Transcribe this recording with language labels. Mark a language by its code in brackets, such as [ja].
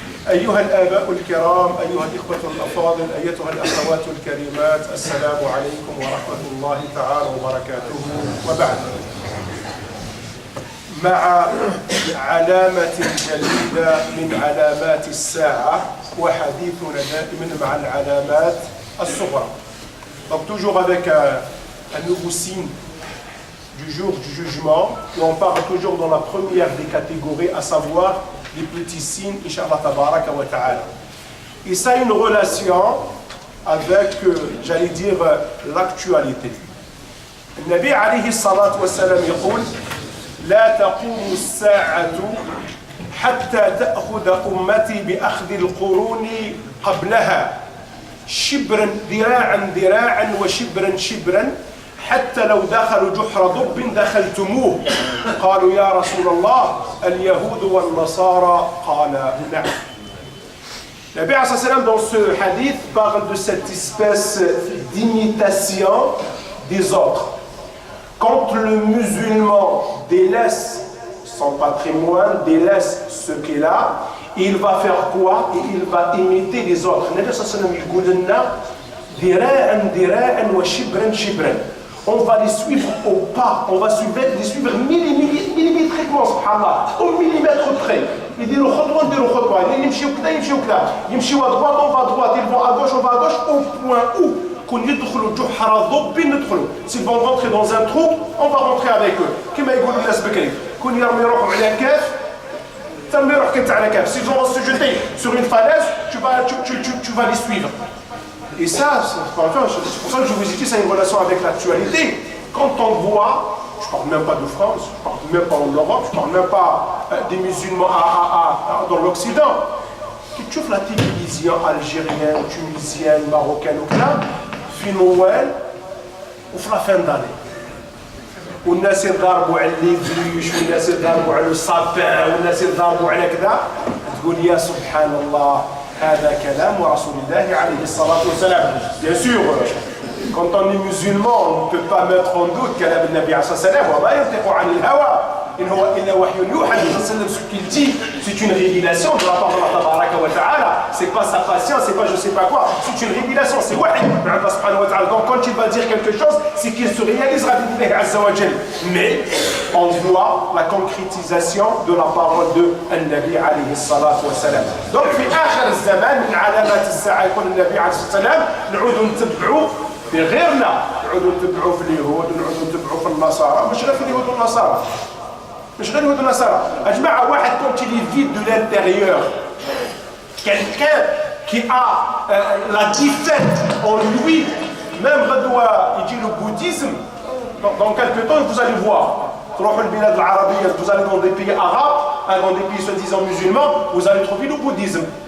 [ar] أيها الآباء الكرام، أيها الإخوة الأفاضل، أيتها الأخوات الكريمات، السلام عليكم ورحمة الله تعالى وبركاته. وبعد، مع علامة جليلة من علامات الساعة، وحديثنا دائما مع العلامات الصغرى. [fr] Donc toujours avec un nouveau signe du jour du jugement, et on parle toujours dans la première des catégories, à savoir les petits signes, Inch'Allah tabaraka wa ta'ala. Et ça a une relation avec, j'allais dire, l'actualité. [ar] النبي عليه الصلاة والسلام يقول: لا تقوم الساعة حتى تأخذ أمتي بأخذ القرون قبلها شبرا ذراعا ذراعا وشبرا شبرا حتى لو دخلوا جحر ضب دخلتموه. قالوا يا رسول الله اليهود والنصارى؟ قال نعم. [fr] Le Nabi sallallahu alayhi wa sallam dans ce hadith parle de cette espèce d'imitation des autres. Quand le musulman délaisse son patrimoine, délaisse ce qu'il a, il va faire quoi? Et il va imiter les autres. Le Nabi sallallahu alayhi wa sallam [ar] يقول لنا ذراعا ذراعا وشبرا شبرا. [fr] On va les suivre au pas, on va les suivre millimétriquement, subhanallah, au millimètre près. Ils disent le khotwa, ils [ar] يمشيوا كذا يمشيوا كذا، يمشيوا [fr] à droite, on va à droite, ils vont à gauche, on va à gauche, au point où qu'on [ar] يدخلوا جحر ضب ندخلوا. [fr] S'ils vont rentrer dans un trou, on va rentrer avec eux. [ar] كما يقول الناس بكري، كون يرمي روحهم على كاف، ترمي روحك انت على كاف. [fr] S'ils vont se jeter sur une falaise, tu vas les suivre. Et ça, c'est pour ça que je vous ai dit, ça a une relation avec l'actualité. Quand on voit, je ne parle même pas de France, je ne parle même pas en Europe, je ne parle même pas des musulmans dans l'Occident. Quand tu vois la télévision algérienne, tunisienne, marocaine ou là, [ar] في نوال وفي [fr] la fin d'année. [ar] والناس يضربوا على الليفيش، والناس يضربوا على الصابان، والناس يضربوا على كذا، تقول يا سبحان الله، هذا كلام رسول الله عليه الصلاة والسلام. [fr] Bien sûr, quand on est musulman, on ne peut pas mettre en doute [ar] كلام النبي عليه الصلاة والسلام. وما ينطق عن الهوى إن هو إلا وحي يوحى. [fr] Ce qu'il dit, c'est une révélation de la part de Allah tabaraka wa ta'ala. C'est pas sa patience, c'est pas je sais pas quoi. C'est une révélation, c'est wahy de Allah subhanahu wa ta'ala. Donc quand il va dire quelque chose, c'est qu'il se réalisera billahi azza wa jal. Mais on voit la concrétisation de la parole de [ar] النبي عليه الصلاة والسلام. Donc في آخر الزمان من علامات الساعة يقول النبي عليه الصلاة والسلام نعود نتبعوا في غيرنا، نعود نتبعوا في اليهود ونعود نتبعوا في النصارى، مش غير في اليهود والنصارى. مش غير اليهود والنصارى. يا جماعة واحد [fr] quand il est vide de l'intérieur, quelqu'un qui a la défaite en lui, même il dit le bouddhisme, Dans quelques temps, vous allez voir. Vous allez dans des pays arabes, dans des pays soi-disant musulmans, vous allez trouver le bouddhisme.